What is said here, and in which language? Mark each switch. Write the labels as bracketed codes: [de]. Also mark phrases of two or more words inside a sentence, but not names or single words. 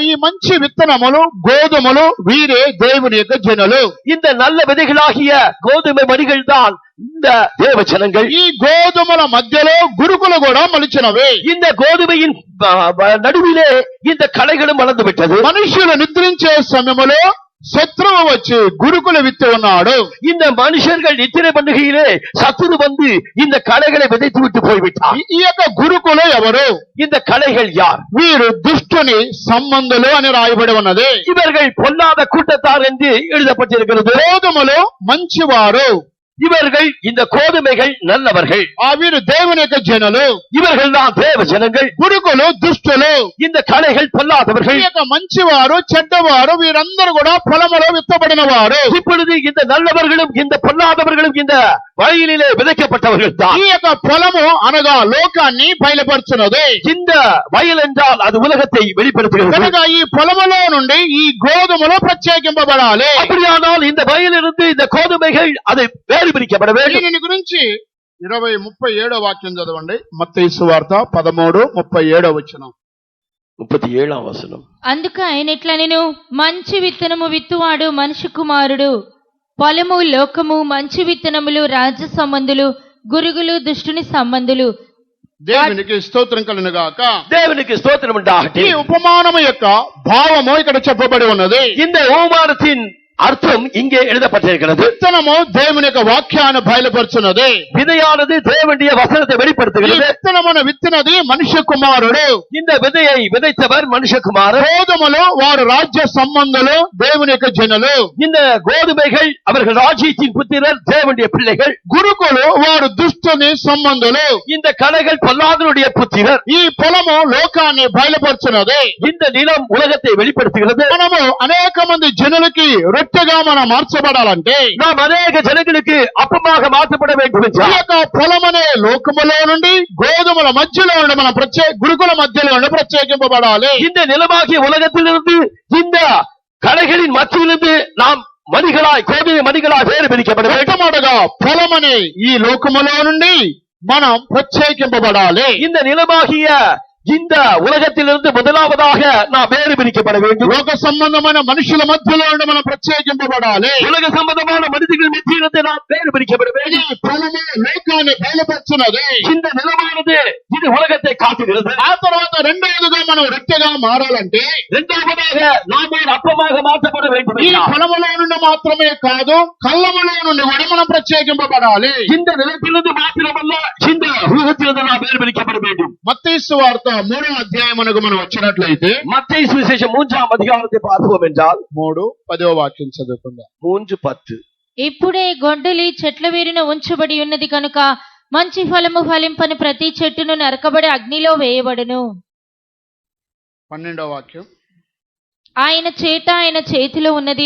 [te] ఈ మంచి విత్తనములు గోధుమలు వీరే దేవుని యొక్క జనులు. [ta] இந்த நல்ல விதைகளாகிய கோதுமை மணிகள் தான் இந்த தேவ ஜனங்கள். [te] ఈ గోధుమల మధ్యలో గురుకులు కూడా మొలిచినవి. [ta] இந்த கோதுமையின் நடுவிலே இந்த களைகளும் வளர்ந்து விட்டது. [te] మనుషులు నిద్రించే సమయములో శత్రువు వచ్చి గురుకులు విత్తి ఉన్నాడు. [ta] இந்த மனுஷர்கள் நித்திரை பண்ணுகையிலே சத்துரு வந்து இந்த களைகளை விதைத்து விட்டு போய்விட்டார். [te] ఈ యొక్క గురుకులు ఎవరు? [ta] இந்த களைகள் யார்? [te] వీరు దుష్టుని సంబంధులు అని రాయబడి ఉన్నది. [ta] இவர்கள் பொல்லாத கூட்டத்தார் என்று எழுதப்பட்டிருக்கிறது. [te] గోధుమలు మంచివారు, [ta] இவர்கள் இந்த கோதுமைகள் நல்லவர்கள். [te] వీరు దేవుని యొక్క జనులు. [ta] இவர்கள் தான் தேவ ஜனங்கள். [te] గురుకులు దుష్టులు. [ta] இந்த களைகள் பொல்லாதவர்கள். [te] ఈ యొక్క మంచివారు చెడ్డవారు వీరందరూ కూడా పొలములో విత్తబడిన వారు. [ta] இப்பொழுது இந்த நல்லவர்களும் இந்த பொல்லாதவர்களும் இந்த வயலிலே விதைக்கப்பட்டவர்கள் தான். [te] ఈ యొక్క పొలము అనగా లోకాన్ని బయలుపరుచున్నది. [ta] இந்த వయல் என்றால் அது உலகத்தை வெளிப்படுத்துகிறது. [te] కనుక ఈ పొలములో నుండి ఈ గోధుమలు ప్రత్యేకింపబడాలి. [ta] அப்படியானால் இந்த வயலிலிருந்து இந்த கோதுமைகள் அதை வேறு பிரிக்கப்பட வேண்டும். [te] దీని గురించి 20:37 వాక్యం చదవండి. మత్తయి సువార్త 13:37 వచనం. 37వ వచనం. అందుకు ఆయన ఇట్లనెను, మంచి విత్తనము విత్తువాడు మనిషి కుమారుడు. పొలము లోకము, మంచి విత్తనములు రాజ్య సంబంధులు, గురుగులు దుష్టుని సంబంధులు. దేవునికి స్తోత్రం కలుగును గాక. [ta] தேவனுக்கு ஸ்தோத்திரம் உண்டாகட்டும். [te] ఈ ఉపమానము యొక్క భావము ఇక్కడ చెప్పబడి ఉన్నది. [ta] இந்த ஓமானத்தின் அர்த்தம் இங்கே எழுதப்பட்டிருக்கிறது. [te] విత్తనము దేవుని యొక్క వాక్యాన్ని బయలుపరుచున్నది. [ta] விதையானது தேவனுடைய வசனத்தை [te] ఈ [ta] வெளிப்படுத்துகிறது. [te] విత్తనమును విత్తినది మనిషి కుమారుడు. [ta] இந்த விதையை விதைத்தவர் மனுஷகுமாரர். [te] గోధుమలు వారు రాజ్య సంబంధులు, దేవుని యొక్క జనులు. [ta] இந்த கோதுமைகள் அவர்கள் ராஜ்யத்தின் புத்திரர், தேவனுடைய பிள்ளைகள். [te] గురుకులు వారు దుష్టుని సంబంధులు. [ta] இந்த களைகள் பொல்லாதனுடைய புத்திரர். [te] ఈ పొలము లోకాన్ని బయలుపరుచున్నది. [ta] இந்த நிலம் உலகத்தை வெளிப்படுத்துகிறது. [te] మనము అనేక మంది జనులకి రొట్టెగా మనం మార్చబడాలంటే [ta] நாம் அநேக ஜனங்களுக்கு அப்பமாக மாற்றப்பட வேண்டும் [te] ఈ [ta] என்றால் [te] యొక్క పొలమనే లోకములో నుండి గోధుమల మధ్యలో నుండి మనం గురుకుల మధ్యలో నుండి ప్రత్యేకింపబడాలి. [ta] இந்த நிலமாகிய உலகத்திலிருந்து இந்த களைகளின் மத்தியிலிருந்து நாம் மணிகளாய், கோதுமை மணிகளாய் வேறு பிரிக்கப்பட வேண்டும். [te] మొట్టమొదటగా పొలమనే ఈ లోకములో నుండి మనం ప్రత్యేకింపబడాలి. [ta] இந்த நிலமாகிய இந்த உலகத்திலிருந்து முதலாவதாக நாம் வேறு பிரிக்கப்பட வேண்டும். [te] లోక సంబంధమైన మనుషుల మధ్యలో నుండి మనం ప్రత్యేకింపబడాలి. [ta] உலக சம்பந்தமான மனிதர்கள் மத்தியிலிருந்து நாம் வேறு பிரிக்கப்பட [te] ఈ [ta] வேண்டும். [te] పొలము లోకాన్ని బయలుపరుచున్నది. [ta] இந்த நிலமானது இது உலகத்தை காட்டுகிறது. [te] ఆ తర్వాత రెండవదిగా మనం రొట్టెగా మారాలంటే [ta] இரண்டாவதாக நாம் ஒரு அப்பமாக மாற்றப்பட வேண்டும் [te] ఈ [ta] என்றால் [te] పొలములో నుండి మాత్రమే కాదు, కళ్ళములో నుండి కూడా మనం ప్రత్యేకింపబడాలి. [ta] இந்த நிலத்திலிருந்து மாத்திரமல்ல, இந்த உலகத்திலிருந்து நாம் வேறு பிரிக்கப்பட வேண்டும். [te] మత్తయి సువార్త 3వ అధ్యాయమునకు మనం వచ్చినట్లయితే [ta] மத்தேயு சுவிசேஷம் 3ஆம் அதிகாரத்தை பார்ப்போம் என்றால் [te] 3:10 వాక్యం చదువుకుందాం. 3:10. ఇప్పుడే గొడ్డలి చెట్ల వేరున ఉంచబడి ఉన్నది కనుక మంచి ఫలము ఫలింపని ప్రతి చెట్టును నరకబడి అగ్నిలో వేయబడును. 12వ వాక్యం. ఆయన చేతిలో ఉన్నది.